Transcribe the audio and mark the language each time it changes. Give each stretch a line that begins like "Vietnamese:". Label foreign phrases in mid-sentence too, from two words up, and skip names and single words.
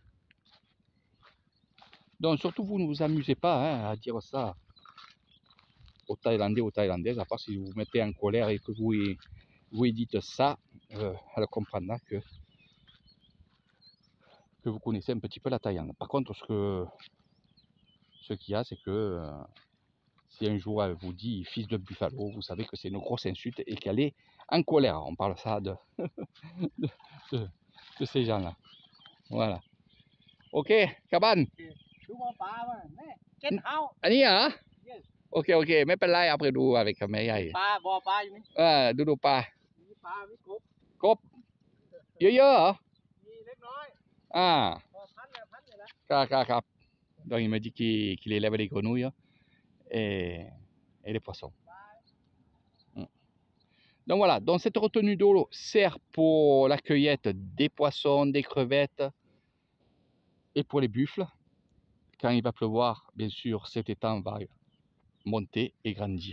French: Donc surtout, vous ne vous amusez pas hein, à dire ça aux Thaïlandais, aux Thaïlandaises, à part si vous vous mettez en colère et que vous lui dites ça, elle comprendra que vous connaissez un petit peu la Thaïlande. Par contre, ce qu'il y a, c'est que si un jour elle vous dit fils de buffalo, vous savez que c'est une grosse insulte et qu'elle est en colère. On parle ça de ces gens-là. Voilà.
Thai: โอเคกลับบ้าน ดูบ่อปลาว่ะแม่เก็ตเฮา อันนี้เหรอ
English: Yes
Thai: โอเคโอเคไม่เป็นไรเอาไปดูavecแม่ใหญ่ ปลาบ่อปลาอยู่นี่ ดูปลา มีปลามีกบ กบเยอะๆเหรอ มีเล็กน้อย พอพันเลยละ
French: ครับ donc il m'a dit qu'il élève les grenouilles et les poissons. Donc voilà, donc cette retenue d'eau sert pour la cueillette des poissons, des crevettes et pour les buffles. Quand il va pleuvoir, bien sûr, cet étang va monter et grandir.